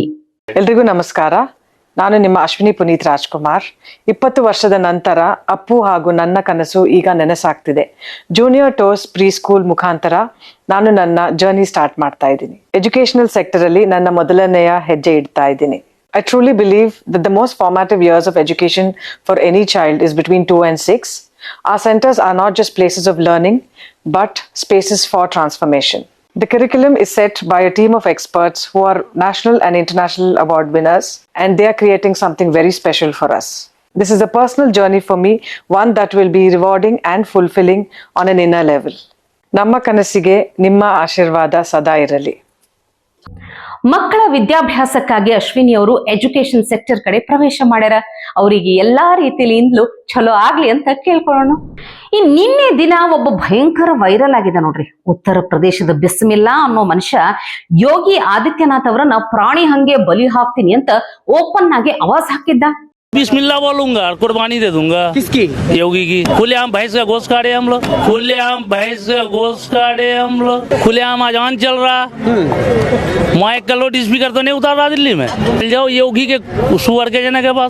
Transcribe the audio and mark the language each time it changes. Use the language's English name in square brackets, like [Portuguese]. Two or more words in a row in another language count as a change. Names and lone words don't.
[Kannada] ಎಲ್ರಿಗೂ ನಮಸ್ಕಾರ. ನಾನು ನಿಮ್ಮ ಅಶ್ವಿನಿ ಪುನೀತ್ ರಾಜ್ಕುಮಾರ್. 20 ವರ್ಷದ ನಂತರ ಅಪ್ಪು ಹಾಗೂ ನನ್ನ ಕನಸು ಈಗ ನನಸಾಗ್ತಿದೆ. ಜೂನಿಯರ್ ಟೋಸ್ ಪ್ರೀ ಸ್ಕೂಲ್ ಮುಖಾಂತರ ನಾನು ನನ್ನ [English] journey start [Kannada] ಮಾಡ್ತಾ ಇದ್ದೀನಿ. [English] educational sector [Kannada] ಅಲ್ಲಿ ನನ್ನ ಮೊದಲನೆಯ ಹೆಜ್ಜೆ ಇಡ್ತಾ ಇದ್ದೀನಿ. [English] I truly believe that the most formative years of education for any child is between 2 and 6. Our centers are not just places of learning, but spaces for transformation. The curriculum is set by a team of experts who are national and international award winners, and they are creating something very special for us. This is a personal journey for me, one that will be rewarding and fulfilling on an inner level. [Kannada] ನಮ್ಮ ಕನಸಿಗೆ ನಿಮ್ಮ ಆಶೀರ್ವಾದ ಸದಾ ಇರಲಿ. ಮಕ್ಕಳ ವಿದ್ಯಾಭ್ಯಾಸಕ್ಕಾಗಿ ಅಶ್ವಿನಿ ಅವರು [English] education sector [Kannada] ಕಡೆ ಪ್ರವೇಶ ಮಾಡ್ಯಾರ. ಅವರಿಗೆ ಎಲ್ಲಾ ರೀತಿಯಿಂದಲೂ ಚಲೋ ಆಗ್ಲಿ ಅಂತ ಕೇಳ್ಕೊಳ್ಳೋಣ. ನಿನ್ನೆ ದಿನ ಒಬ್ಬ ಭಯಂಕರ ವೈರಲ್ ಆಗಿದೆ ನೋಡ್ರಿ. ಉತ್ತರ ಪ್ರದೇಶದ ಬಿಸ್ಮಿಲ್ಲಾ ಅನ್ನೋ ಮನುಷ್ಯ ಯೋಗಿ ಆದಿತ್ಯನಾಥ್ ಅವರನ್ನ ಪ್ರಾಣಿ ಹಂಗೆ ಬಲಿ ಹಾಕ್ತೀನಿ ಅಂತ ಓಪನ್ ಆಗಿ ಆವಾಜ್ ಹಾಕಿದ್ದ. [Hindi] बिस्मिल्लाह बोलूंगा और कुर्बानी दे दूंगा। किसकी? योगी की। खुलेआम भैंस का गोश्त काटे हम लोग, खुलेआम भैंस का गोश्त काटे हम लोग, खुलेआम अजान चल रहा। माइक का [English] loud speaker [Hindi] तो नहीं उतार रहा दिल्ली में। मिल जाओ योगी के सुअर के जने के पास।